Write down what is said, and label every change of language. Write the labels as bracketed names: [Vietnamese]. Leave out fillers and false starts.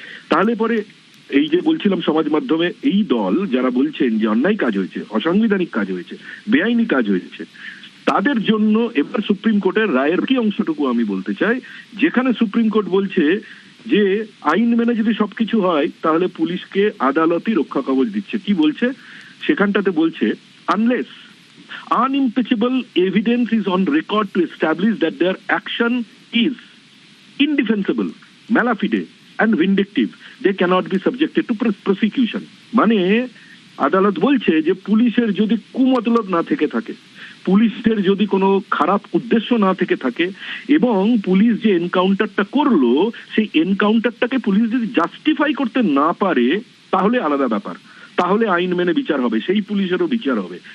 [Bangla] তাহলে পরে এই যে বলছিলাম সমাজ মাধ্যমে এই দল যারা বলছেন যে অন্যায় কাজ হয়েছে, অসাংবিধানিক কাজ হয়েছে, বেআইনি কাজ হয়েছে, তাদের জন্য এবার সুপ্রিম কোর্টের রায়ের কি অংশটুকু আমি বলতে চাই, যেখানে সুপ্রিম কোর্ট বলছে যে আইন মেনে যদি সবকিছু হয় তাহলে পুলিশকে আদালতই রক্ষা কবচ দিচ্ছে। কি বলছে সেখানটাতে? বলছে [English] Unless unimpeachable evidence is on record to establish that their action is indefensible, malafide and vindictive, they cannot be subjected to prosecution. [Bangla] মানে আদালত বলছে যে পুলিশের যদি কুমতলব না থেকে থাকে, পুলিশের যদি কোনো খারাপ উদ্দেশ্য না থেকে থাকে, এবং পুলিশ যে এনকাউন্টারটা করলো সেই এনকাউন্টারটাকে পুলিশ যদি জাস্টিফাই করতে না পারে তাহলে আলাদা ব্যাপার, তাহলে আইন মেনে বিচার হবে, সেই পুলিশেরও বিচার হবে।